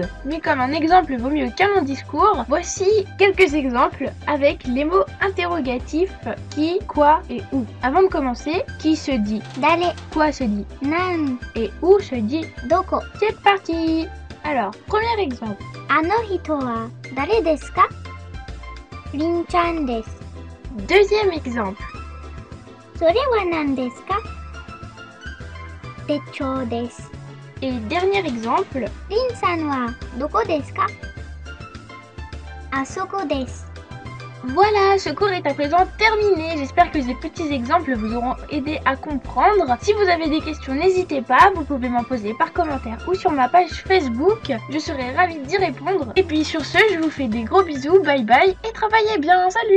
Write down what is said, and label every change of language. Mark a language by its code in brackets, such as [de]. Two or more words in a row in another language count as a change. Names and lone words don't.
[fr] Mais comme un exemple vaut mieux qu'un long discours, voici quelques exemples avec les mots interrogatifs qui, quoi et où. Avant de commencer, qui se dit? [ja] 誰、 [fr] Quoi se dit? [ja] なん、 [fr] Et où se dit? [ja] どこ。 [fr] C'est parti! Alors, premier exemple. [ja] あの人は誰ですか？りんちゃんです。 [fr] Deuxième exemple. [ja] それは何ですか？手帳です。 [fr] Et dernier exemple. [ja] りんさんはどこですか？あそこです。 [fr] Voilà, ce cours est à présent terminé. J'espère que ces petits exemples vous auront aidé à comprendre. Si vous avez des questions, n'hésitez pas. Vous pouvez m'en poser par commentaire ou sur ma page Facebook. Je serai ravie d'y répondre. Et puis sur ce, je vous fais des gros bisous. [en] Bye bye [fr] et travaillez bien.